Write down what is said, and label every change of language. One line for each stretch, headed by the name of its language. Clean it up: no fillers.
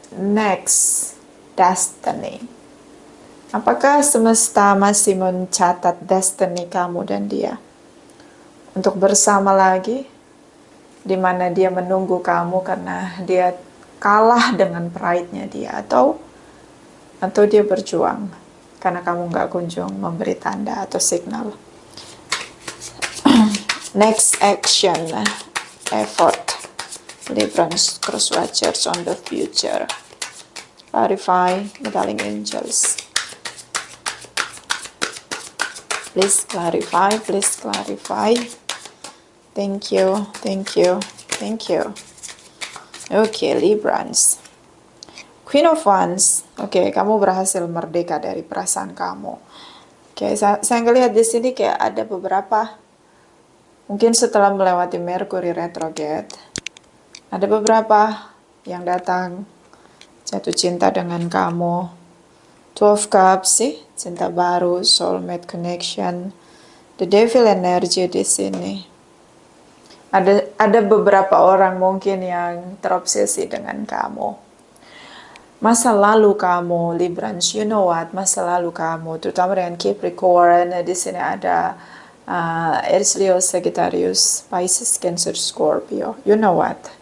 Indonesian: Next, destiny. Apakah semesta masih mencatat destiny kamu dan dia untuk bersama lagi, di mana dia menunggu kamu karena dia kalah dengan pride-nya dia, atau dia berjuang karena kamu nggak kunjung memberi tanda atau signal.
English: Next action, effort, Librans, cross watchers on the future. Clarify, meddling angels. Please clarify, please clarify. Thank you, thank you, thank you.
Indonesian: Oke, Librans. Queen of Wands. Oke, kamu berhasil merdeka dari perasaan kamu. Oke, saya ngelihat di sini kayak ada beberapa, mungkin setelah melewati Mercury retrograde, ada beberapa yang datang jatuh cinta dengan kamu. Two of Cups sih, cinta baru, soulmate connection.
English: The Devil energy di sini.
Indonesian: Ada beberapa orang mungkin yang terobsesi dengan kamu. Masa lalu kamu, Librans,
English: you know what?
Indonesian: Masa lalu kamu, terutama dengan Capricorn, di sini ada Aries, Leo, Sagittarius, Pisces, Cancer, Scorpio.
English: You know what?